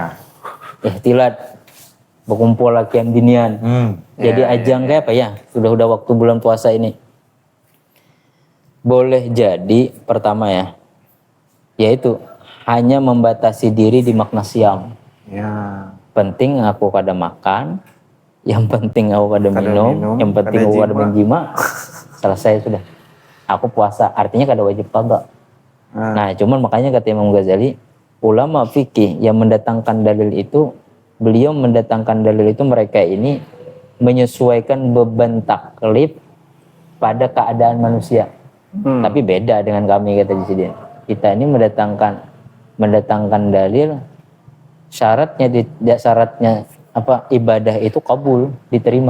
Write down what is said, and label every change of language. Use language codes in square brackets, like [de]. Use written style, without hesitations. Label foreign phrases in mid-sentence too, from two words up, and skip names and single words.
[bjn] Ihtilat berkumpul lakian binian. [id] Jadi ajang kayak apa ya? Sudah waktu bulan puasa ini. Boleh jadi pertama ya, yaitu hanya membatasi diri di makna siam. Ya. [bjn] Penting aku kada makan, yang penting aku kada minum, yang penting aku kada menjima. Selesai sudah. Aku puasa, artinya kada wajib qada. [id] Nah, cuman makanya kata Imam Ghazali, ulama fikih yang mendatangkan dalil itu, beliau mendatangkan dalil itu mereka ini menyesuaikan beban taklif pada keadaan manusia. Tapi beda dengan kami kata di sini. Kita ini mendatangkan dalil syaratnya apa ibadah itu kabul, diterima.